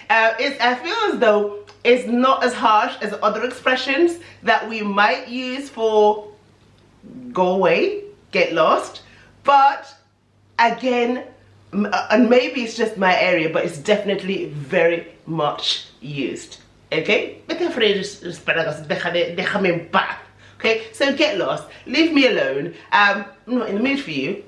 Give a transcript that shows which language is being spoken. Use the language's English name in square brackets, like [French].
[English] I feel as though it's not as harsh as other expressions that we might use for go away, get lost, but again, and maybe it's just my area, but it's definitely very much used. Okay? [Spanish] Vete a freír espárragos, déjame en paz. [English] Okay? So get lost, leave me alone. I'm not in the mood for you.